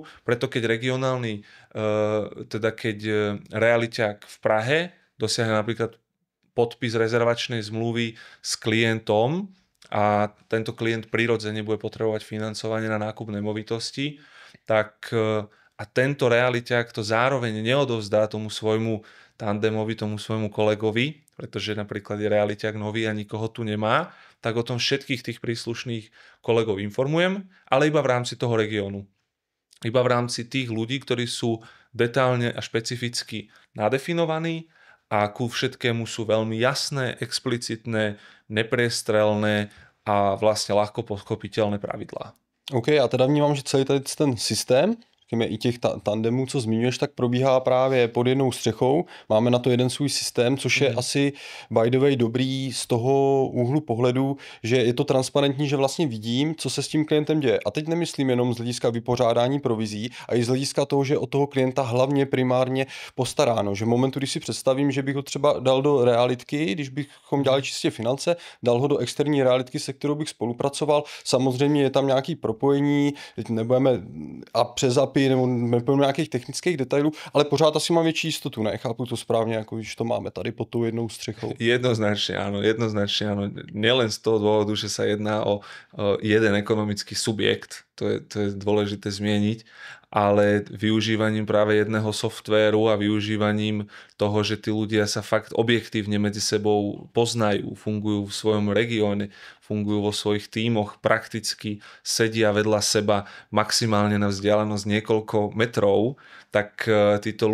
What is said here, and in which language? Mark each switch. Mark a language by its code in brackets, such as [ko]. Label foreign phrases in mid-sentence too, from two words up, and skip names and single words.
[sk] Preto keď keď realiťák v Prahe dosiahne napríklad podpis rezervačnej zmluvy s klientom a tento klient prirodzene bude potrebovať financovanie na nákup nemovitosti, tak a tento realiťák to zároveň neodovzdá tomu svojmu tandemovi, tomu svojmu kolegovi, pretože napríklad je realiťák nový a nikoho tu nemá, tak o tom všetkých tých príslušných kolegov informujem, ale iba v rámci toho regiónu. Iba v rámci tých ľudí, ktorí sú detálne a špecificky nadefinovaní a ku všetkému sú veľmi jasné, explicitné, nepriestrelné a vlastne ľahko pochopiteľné pravidlá. [cs] OK, já teda vnímám, že celý ten systém, řekněme i těch tandemů, co zmiňuješ, tak probíhá právě pod jednou střechou. Máme na to jeden svůj systém, což je asi [en] by the way [cs] dobrý z toho úhlu pohledu, že je to transparentní, že vlastně vidím, co se s tím klientem děje. A teď nemyslím jenom z hlediska vypořádání provizí, a i z hlediska toho, že od toho klienta hlavně primárně postaráno. Že v momentu, když si představím, že bych ho třeba dal do realitky, když bychom dělali čistě finance, dal ho do externí realitky, se kterou bych spolupracoval, samozřejmě je tam nějaký propojení, teď nebudeme a přes API nebo nepojím nějakých technických detailů, ale pořád asi mám větší jistotu, ne? Chápu to správně, jako když to máme tady pod tou jednou střechou. [sk] Jednoznačne áno. Nielen z toho dôvodu, že sa jedná o jeden ekonomický subjekt, to je dôležité zmieniť, ale využívaním práve jedného softvéru a využívaním toho, že tí ľudia sa fakt objektívne medzi sebou poznajú, fungujú v svojom regióne, fungujú vo svojich tímoch, prakticky sedia vedľa seba maximálne na vzdialenosť niekoľko metrov, tak títo